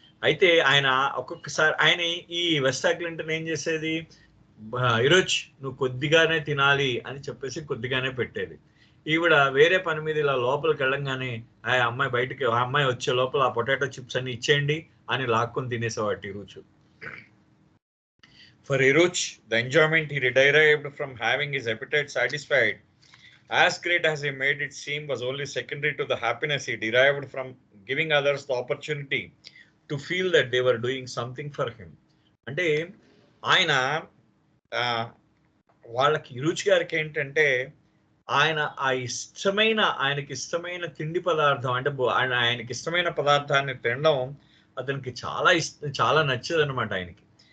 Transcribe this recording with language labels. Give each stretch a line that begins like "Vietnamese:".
Telugu: అయితే ఆయన ఒక్కొక్కసారి ఆయన ఈ వెస్టా క్లింటన్ ఏం చేసేది, ఈరోజు నువ్వు కొద్దిగానే తినాలి అని చెప్పేసి కొద్దిగానే పెట్టేది. ఈవిడ వేరే పని మీద ఇలా లోపలికి వెళ్ళంగానే ఆ అమ్మాయి వచ్చే లోపల ఆ పొటాటో చిప్స్ అన్ని ఇచ్చేయండి అని లాక్కొని తినేసేవాటి ఈరోజు.
English: For Iruj, the enjoyment he derived from having his appetite satisfied, as great as he made it seem, was only secondary to the happiness he derived from giving others the opportunity to feel that they were doing something for him.
Telugu: అంటే ఆయన వాళ్ళకి ఇరుచి గారికి ఏంటంటే ఆయనకి ఇష్టమైన తిండి పదార్థం అంటే ఆయనకి ఇష్టమైన పదార్థాన్ని తినడం అతనికి చాలా నచ్చదు అనమాట ఆయనకి.